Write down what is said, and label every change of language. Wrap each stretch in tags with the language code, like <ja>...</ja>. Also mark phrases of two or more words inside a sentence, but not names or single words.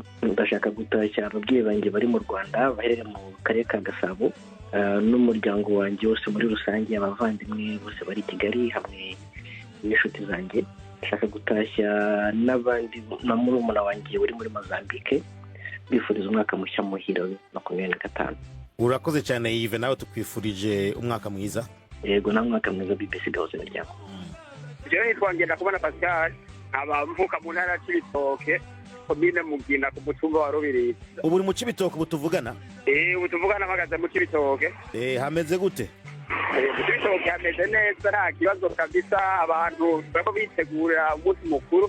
<rw>Ndashaka gutashya ababyeyi banjye bari mu Rwanda baherere mu karere ka Gasabo, n'umuryango wanjye wose muri rusange, abavandimwe bose bari Kigali hamwe n'inshuti zanjye. Ndashaka gutashya n'abandi na murumuna wanjye uri muri Mozambique, bifuriza umwaka mushya muhira 2025. Urakoze cyane Yves, nawe tukwifurije umwaka mwiza. Yego, na mwaka mwiza BBC Gahuza Imiryango.</rw> <rn>Jewe nitwa Ngendakubona Pascal, mvuka mu ntara ya Cibitoke, komine Mugina ku mutumba wa Rubirizi. Ubu uri mu Cibitoke ubu tuvugana? Ubu tuvugana mpagaze mu Cibitoke. Hameze gute? Mu Cibitoke hameze neza, nta kibazo kabisa, abantu bariko bitegura umunsi mukuru.</rn>